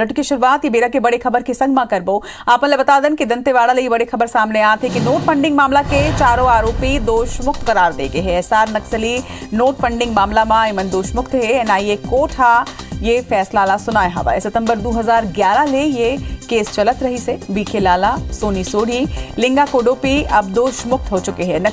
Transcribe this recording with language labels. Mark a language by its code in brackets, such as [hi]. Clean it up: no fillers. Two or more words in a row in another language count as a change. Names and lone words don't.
[hne] बुलेटिन की शुरुआत ये बेरा के बड़े खबर के संग में करबो। आपन ले बता दन कि दंतेवाड़ा ले बड़ी खबर सामने आते कि नोट फंडिंग मामला के चारों आरोपी दोष मुक्त करार दे गए है। SR नक्सली नोट फंडिंग मामला में इमन दोष मुक्त है। NIA कोर्ट हा ये फैसला ला सुनाया हवा। सितंबर 2011 ले ये केस चलत रही से बीके लाला, सोनी सोढ़ी, लिंगा कोडोपी अब दोष मुक्त हो चुके हैं।